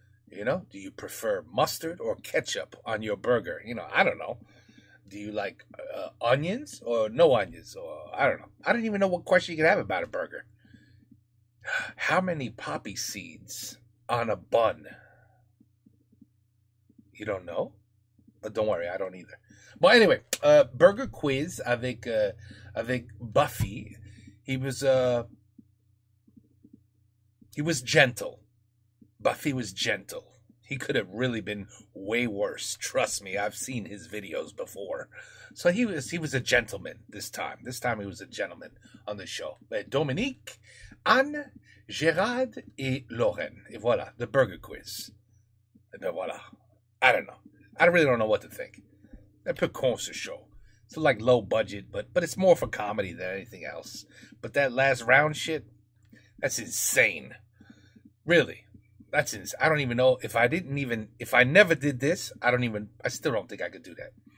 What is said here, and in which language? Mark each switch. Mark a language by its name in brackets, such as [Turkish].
[English] You know, do you prefer mustard or ketchup on your burger? You know, I don't know. Do you like onions or no onions? Or I don't know. I don't even know what question you could have about a burger. How many poppy seeds on a bun? You don't know? But don't worry, I don't either. Well, anyway, [French] burger quiz avec Buffy. [English] He was gentle. Buffy was gentle. He could have really been way worse. Trust me, I've seen his videos before. So he was a gentleman this time. This time he was a gentleman on the show. [French] Dominique, Anne, Gérard et Lorraine. Et voilà, [English] the burger quiz. [French] Et ben voilà. [English] I don't know. I really don't know what to think. [French] Un peu con ce show. [English] It's like low budget, but it's more for comedy than anything else. But that last round shit, that's insane. Really. That's insane. I don't even know if I never did this, I still don't think I could do that.